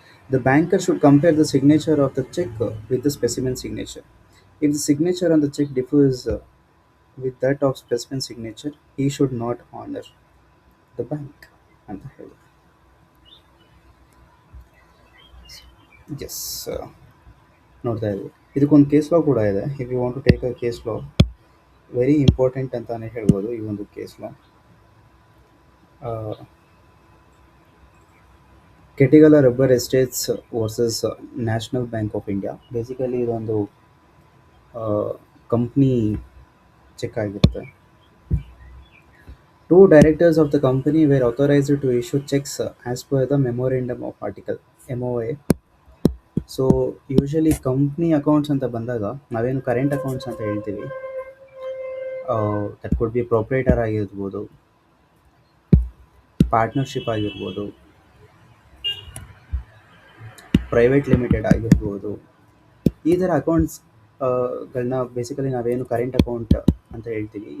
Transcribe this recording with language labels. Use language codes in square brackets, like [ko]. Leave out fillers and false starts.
[en] The banker should compare the signature of the check with the specimen signature. If the signature on the check differs with that of specimen signature, he should not honor the bank. [kn] ಅಂತ ಹೇಳಿ. S, ನೋಡ್ತಾ ಇದ್ವಿ ಇದಕ್ಕೊಂದು case law ಕೂಡ ಇದೆ. [en] if you want to take a case law, very important [kn] ಅಂತಾನೆ ಹೇಳ್ಬೋದು ಈ ಒಂದು [en] Case law. ಕೆಟಿಗಲ rubber estates versus National Bank of India. [kn] Basically ಇದೊಂದು ಕಂಪ್ನಿ ಚೆಕ್ ಆಗಿರುತ್ತೆ. [en] Two directors of the company were authorized to issue checks as per the Memorandum of Article MOA. [kn] So usually company accounts ಅಂತ ಬಂದಾಗ ನಾವೇನು current accounts ಅಂತ ಹೇಳ್ತೀವಿ, [en] that could be [kn] proprietor ಆಗಿರ್ಬೋದು, partnership ಆಗಿರ್ಬೋದು, private limited ಆಗಿರ್ಬೋದು, ಈ ಥರ ಅಕೌಂಟ್ಸ್ಗಳನ್ನ ಬೇಸಿಕಲಿ ನಾವೇನು ಕರೆಂಟ್ ಅಕೌಂಟ್ ಅಂತ ಹೇಳ್ತೀವಿ.